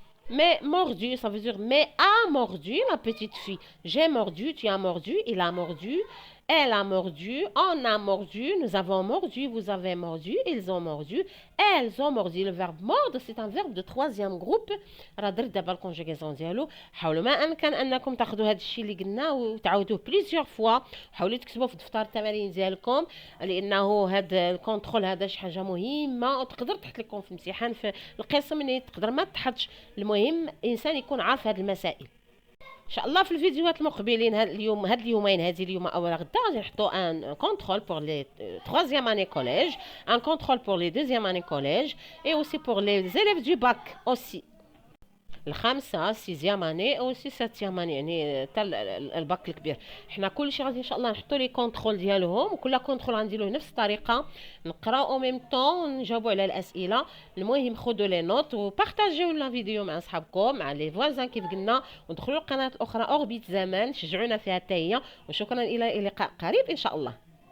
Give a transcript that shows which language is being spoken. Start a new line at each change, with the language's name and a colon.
French: Mais mordu, ça veut dire mais a mordu la petite fille. J'ai mordu, tu as mordu, il a mordu, elle a mordu, on a mordu, nous avons mordu, vous avez mordu, ils ont mordu, elles ont mordu. Le verbe mordre, c'est un verbe de troisième groupe.
Arabic: راه درت دابا الكونجيغاسيون ديالو. حاولوا ما امكن انكم تاخذوا هذا الشيء اللي قلنا وتعاودوه بليزيور فوا. حاولوا تكتبوه في دفتر التمارين ديالكم لانه هذا الكونترول هذا شي حاجه مهمه وتقدر تحط لكم في الامتحان في القسم اللي تقدر ما تحطش. المهم الانسان يكون عارف هذه المسائل. ان شاء الله في الفيديوهات المقبلين هاد اليوم او غدا غادي نحطوا
French: ان كونترول بور لي 3e année collège, un contrôle pour les 2e année collège et aussi pour les élèves du bac aussi.
Arabic: الخامسة 6e année او 7e année يعني حتى الباك الكبير. حنا كلشي غادي ان شاء الله نحطوا لي كونترول ديالهم وكل كونترول غنديروه نفس الطريقه نقراو او ميم طون ونجاوبوا على الاسئله. المهم خذوا لي نوت وبارطاجيو لا فيديو مع اصحابكم مع لي فوازان كيف قلنا ودخلوا القناه الاخرى اوربيت زمان شجعونا فيها حتى هي. وشكرا الى لقاء قريب ان شاء الله.